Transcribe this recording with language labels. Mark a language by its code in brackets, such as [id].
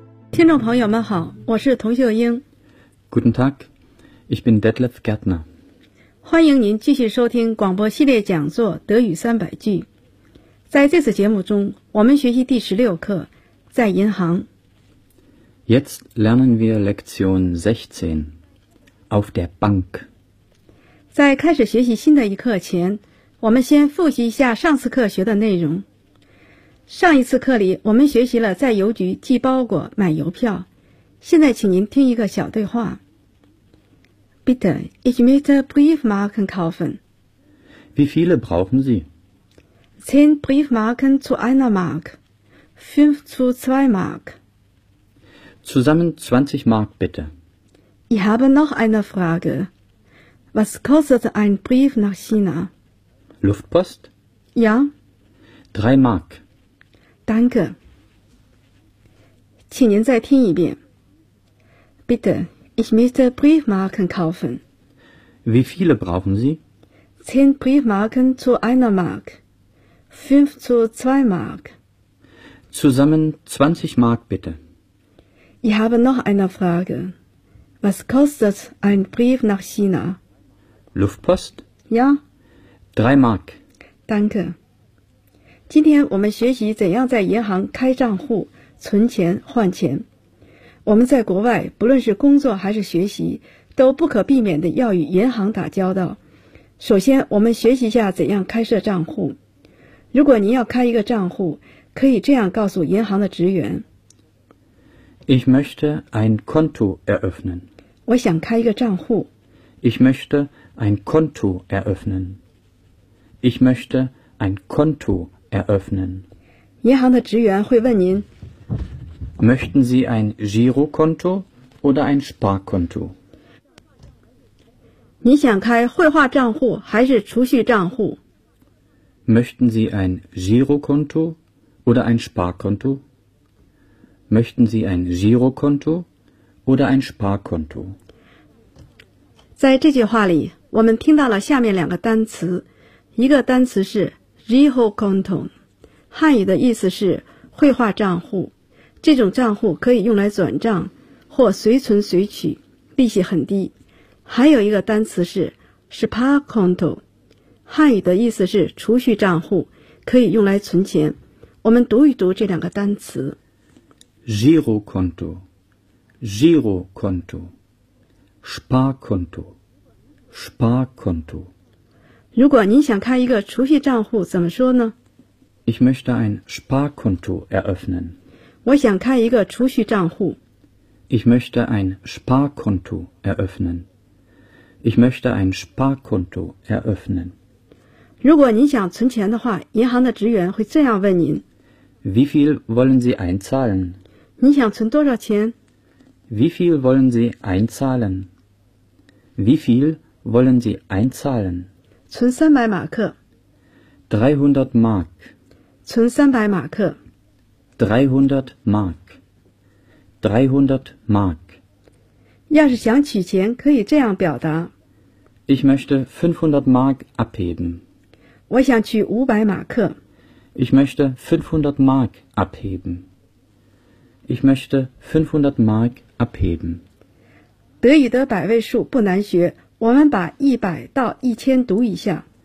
[zh] 听众朋友们好，我是童秀英。 [de] Guten Tag, ich bin Detlef Gärtner。 [zh] 欢迎您继续收听广播系列讲座《德语三百句》。在这次节目中，我们学习第16课《在银行》。 [de] Jetzt lernen wir Lektion 16, auf der Bank。 [zh] 在开始学习新的一课前，我们先复习一下上次课学的内容。上一次课里我们学习了在邮局寄包裹买邮票，现在请您听一个小对话。 [de] Bitte, ich möchte Briefmarken kaufen. Wie viele brauchen Sie? 10 Briefmarken zu einer Mark, 5 zu 2 Mark. Zusammen 20 Mark bitte. Ich habe noch eine Frage. Was kostet ein Brief nach China? Luftpost? Ja. 3 Mark. Danke. [zh] 请您再听一遍。 [de] Bitte, ich möchte Briefmarken kaufen. Wie viele brauchen Sie? 10 Briefmarken zu einer Mark. 5 zu 2 Mark. Zusammen 20 Mark, bitte. Ich habe noch eine Frage. Was kostet ein Brief nach China? Luftpost? Ja. 3 Mark. Danke. [zh] 今天我们学习怎样在银行开账户、存钱、换钱。我们在国外，不论是工作还是学习，都不可避免地要与银行打交道。首先，我们学习一下怎样开设账户。如果您要开一个账户，可以这样告诉银行的职员 [de] ：Ich möchte ein Konto eröffnen. [zh] 我想开一个账户。 [de] Ich möchte ein Konto eröffnen. Ich möchte ein Konto. Eröffnen. [zh] 银行的职员会问您 [de] Möchten Sie ein Girokonto oder ein Sparkonto? [zh] 你想开汇划账户还是储蓄账户 [de] Möchten Sie ein Girokonto oder ein Sparkonto? Möchten Sie ein Girokonto oder ein Sparkonto? [zh] 在这句话里我们听到了下面两个单词，一个单词是Girokonto， 汉语的意思是汇划账户。这种账户可以用来转账或随存随取，利息很低。还有一个单词是 Sparkonto， 汉语的意思是储蓄账户，可以用来存钱。我们读一读这两个单词 [de] Girokonto Girokonto Sparkonto Sparkonto [zh] 如果您想开一个储蓄账户怎么说呢？ [de] Ich möchte ein Sparkonto eröffnen. [zh] 我想开一个储蓄账户。 [de] Ich möchte ein Sparkonto eröffnen. Ich möchte ein Sparkonto eröffnen. [zh] 如果您想存钱的话，银行的职员会这样问您。 [de] Wie viel wollen Sie einzahlen? [zh] 您想存多少钱？ [de] Wie viel wollen Sie einzahlen? Wie viel wollen Sie einzahlen? [zh] 存300马克。 [de] 300 Mark. [zh] 存300马克。 [de] 300 Mark. 300 Mark. [zh] 要是想取钱可以这样表达。 [de] Ich möchte 500 Mark abheben. [zh] 我想取500马克。 [de] Ich möchte 500 Mark abheben. Ich möchte 500 Mark abheben. [zh] 德语的百位数不难学，我们把100到1000读一下。